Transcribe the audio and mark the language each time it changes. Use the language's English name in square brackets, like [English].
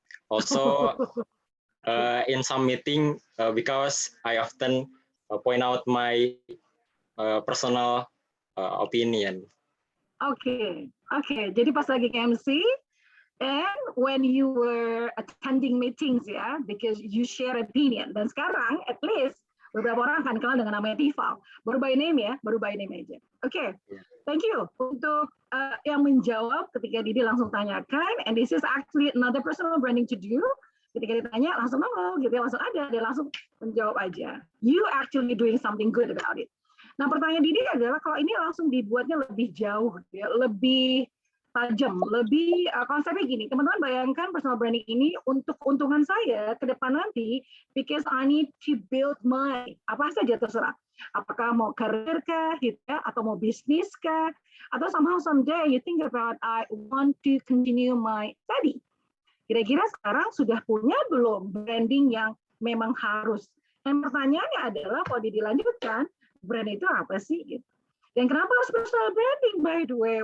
[English] Also, in some meeting, because I often point out my personal opinion. Oke. [Indonesian] Jadi pas lagi MC, [English] and when you were attending meetings ya, because you share opinion. [Indonesian] Dan sekarang, [English] at least, [Indonesian] beberapa orang akan kenal dengan namanya Tifal. Baru by name ya, baru by name aja. Oke, [English] thank you [Indonesian] untuk yang menjawab ketika Didi langsung tanyakan. [English] And this is actually another personal branding to do. [Indonesian] Ketika ditanya, langsung nongol gitu ya, langsung ada, dia langsung menjawab aja. [English] You actually doing something good about it. [Indonesian] Nah, pertanyaan Didi adalah kalau ini langsung dibuatnya lebih jauh, ya, lebih tajam, lebih konsepnya gini, teman-teman bayangkan personal branding ini untuk keuntungan saya ke depan nanti, [English] because I need to build my, [Indonesian] apa saja terserah, apakah mau karir kah, gitu ya, atau mau bisnis kah, atau [English] somehow someday you think about I want to continue my study. [Indonesian] Kira-kira sekarang sudah punya belum branding yang memang harus? Dan pertanyaannya adalah kalau dilanjutkan, brand itu apa sih? Gitu. Dan kenapa harus personal branding, by the way?